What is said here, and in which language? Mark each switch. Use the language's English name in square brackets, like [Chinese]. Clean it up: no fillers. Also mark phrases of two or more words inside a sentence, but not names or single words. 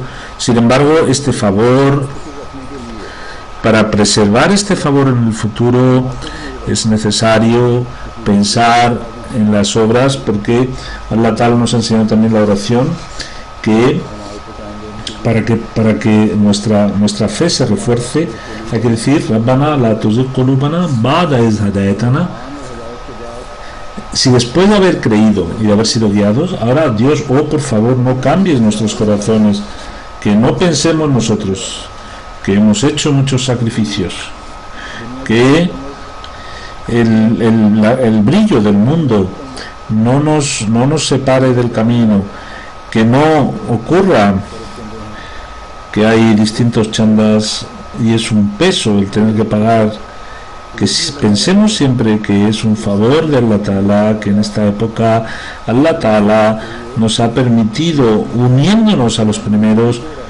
[Spanish] Sin embargo, este favor, para preservar este favor en el futuro, es necesario pensar en las obras, porque Allah Ta'ala nos ha enseñado también la oración, que para que nuestra fe se refuerce hay que decir [Arabic] ربنا لا تزغ قلوبنا بعد إذ هديتنا. [Spanish] Si después de haber creído y de haber sido guiados, ahora Dios, por favor, no cambies nuestros corazones, que no pensemos nosotros que hemos hecho muchos sacrificios, que el brillo del mundo no nos separe del camino, que no ocurra que hay distintos chandas y es un peso el tener que pagar, que pensemos siempre que es un favor de Allah Ta'ala, que en esta época Allah Ta'ala nos ha permitido, uniéndonos a los primeros,